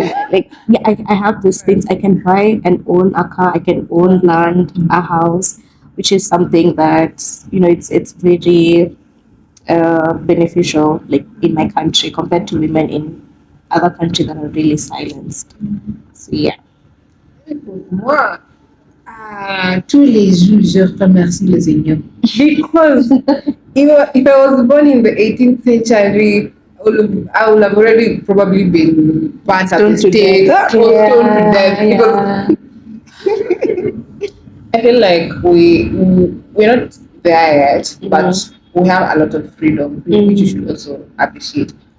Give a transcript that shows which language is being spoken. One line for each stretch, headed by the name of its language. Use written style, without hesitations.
English: Like, yeah, I have these things. I can buy and own a car. I can own land, a house, which is something that it's very beneficial, like in my country compared to women in other countries that are really silenced. So yeah.
French: Moi, tous les jours, je remercie le Seigneur.
English: Because if I was born in the 18th century, I would have already probably been burnt at the Stoned to death. or stoned to death. Because I feel like we're not there yet, but we have a lot of freedom, which you should also appreciate.